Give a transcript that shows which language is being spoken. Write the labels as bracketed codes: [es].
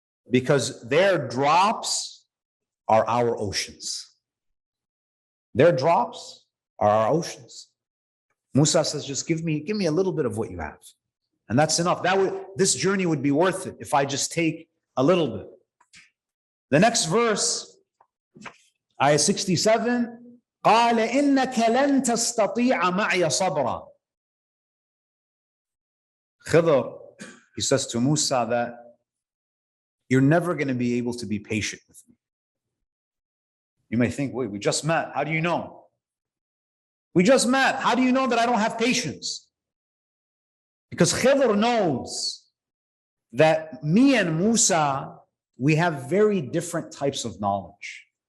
[en] Because their drops are our oceans. Their drops are our oceans. Musa says, just give me a little bit of what you have. And that's enough. This journey would be worth it if I just take a little bit. The next verse, Ayah 67, [ar] قَالَ إِنَّكَ لَن تَسْتَطِيعَ مَعِيَ صَبْرًا. [en] Khidr, he says to Musa that you're never going to be able to be patient with me. You may think, wait, we just met. How do you know? We just met. How do you know that I don't have patience? Because Khidr knows that me and Musa, we have very different types of knowledge.